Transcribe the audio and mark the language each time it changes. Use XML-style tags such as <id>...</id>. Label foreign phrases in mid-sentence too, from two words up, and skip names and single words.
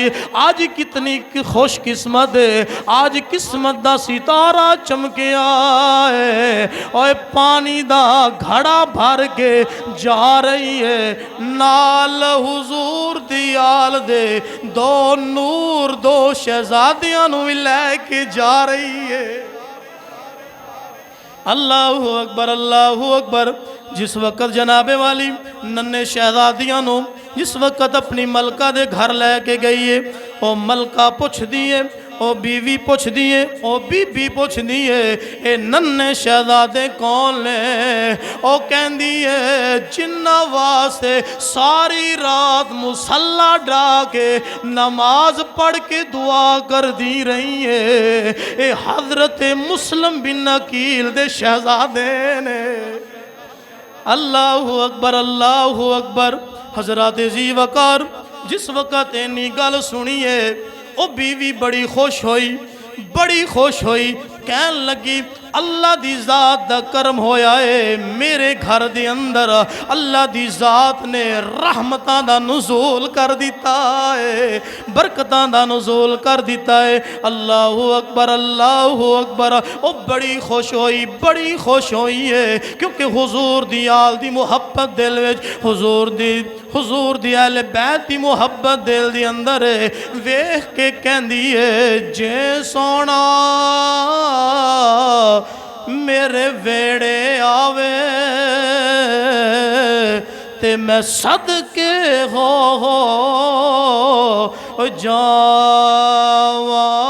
<pa>اج کتنی خوش قسمت ہے، اج قسمت دا ستارہ چمکیا ہے اور پانی دا گھڑا بھر کے جا رہی ہے. نال حضور دی آل دے دو نور دو شہزادیاں نوں لے کے جا رہی ہے.</pa> <ar>الله أكبر الله أكبر.</ar> <pa>جس وقت جنابے والی ننھے شہزادیاں نوں جس وقت اپنی ملکہ دے گھر لے کے گئی ہے، او ملکہ پچھدی ہے، او بیوی پچھدی ہے، او بی بی پچھدی ہے اے ننھے شہزادے کون نے? او کہندی ہے جنہاں واسطے ساری رات مصلیٰ ڈا کے نماز پڑھ کے دعا کردی رہی ہے، اے حضرت مسلم بن عقیل دے شہزادے نے.</pa> <ar>الله أكبر، الله أكبر.</ar> <pa>حضرت ذی وقار جس وقت اینی گل سنی او بیوی بڑی خوش ہوئی، بڑی خوش ہوئی. کہن لگی اللہ دی ذات دا کرم ہویا ہے، میرے گھر دے اندر اللہ دی ذات نے رحمتاں دا نزول کر دتا ہے، برکتاں دا نزول کر دتا ہے.</pa> <ar>الله أكبر، الله أكبر.</ar> <pa>او بڑی خوش ہوئی، بڑی خوش ہوئی ہے، کیونکہ حضور دی آل دی محبت دل وچ، حضور دی اہل بیت دی محبت دل دی اندر ہے. ویکھ کے کہندی ہے جے سوہنا میرے ویہڑے آوے تے میں صدقے ہو جاواں,</pa>